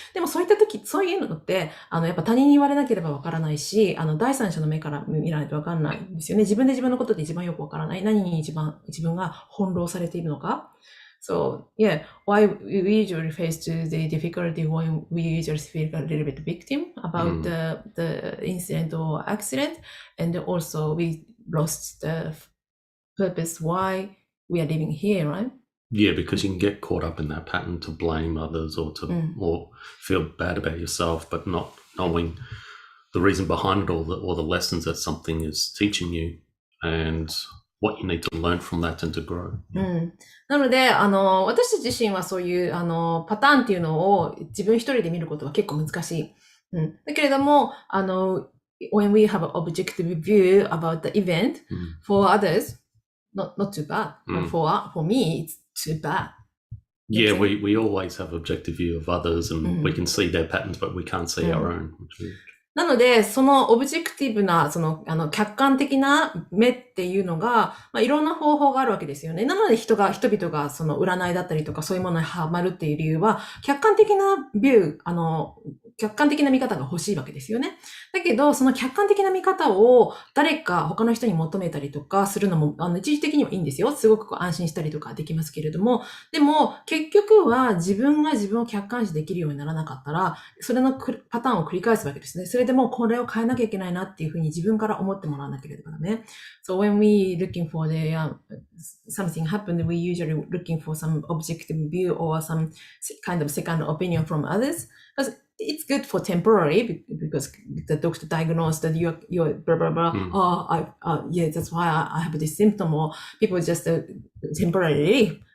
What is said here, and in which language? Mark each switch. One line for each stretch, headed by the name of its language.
Japanese: でもそういったとき、そういうのって、やっぱ他人に言われなければわからないし、第三者の目から見ないとわかんないんですよね。自分で自分のことで一番よくわからない。何に自分が翻弄されているのか。
English: So, yeah, why we usually face to the difficulty when we usually feel a little bit victim about the incident or accident, and also we lost the purpose why we are living here, right? Yeah, because you can get caught up in that pattern to blame others or or feel bad about yourself, but not knowing the reason behind it or the lessons that something is teaching you and what you need to learn from that and to grow.
Japanese: なので、私たち自身はそういう、パターンっていうのを自分一人で見ることは結構難しい。だけれども、
English: when we have an objective view about the event, for others, not too bad. But for me, it's too bad. Yeah, we always have objective view of others and we can see their patterns, but we can't see our own.
Japanese: なので、そのオブジェクティブな、客観的な目っていうのが、いろんな方法があるわけですよね。なので人々が占いだったりとかそういうものにハマるっていう理由は、客観的なビュー、客観的な見方が欲しいわけですよね。だけど、その客観的な見方を誰か他の人に求めたりとかするのも、一時的にはいいんですよ。すごく安心したりとかできますけれども、でも、結局は自分が自分を客観視できるようにならなかったら、それのパターンを繰り返すわけですね。それでもこれを変えなきゃいけないなっていうふうに自分から思ってもらわなければね。
English: So when we looking for the, something happened, we usually looking for some objective view or some kind of second opinion from others. Because it's good for temporary because the doctor diagnosed that you're blah, blah, blah. Yeah, that's why I have this symptom, or people just temporarily.